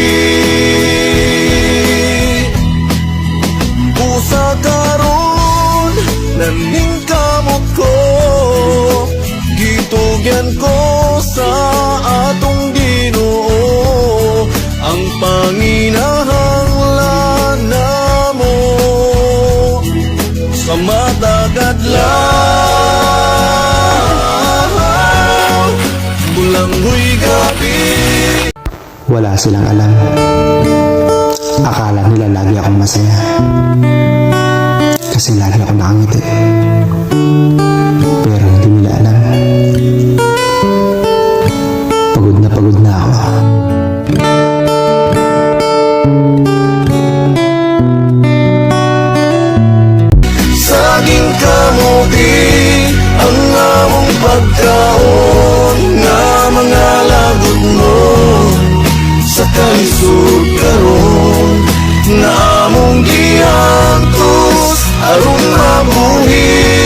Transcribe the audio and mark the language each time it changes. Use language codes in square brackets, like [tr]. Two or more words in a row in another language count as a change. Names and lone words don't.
[ceb] Usa karon naning kamot ko, gitugyan ko sa atong Ginoo ang panginahanglan namo sa matagad lang. Bulanghoy gabi. [tl] Wala silang alam. Akala nila lagi akong masaya. Kasi lagi ako nakangiti. Pero hindi nila alam. Pagod na ako. [ceb] Saging kamuti, ang among pagkaon nga mga lagot mo sa kalisod karon nga among giantos aron mabuhi.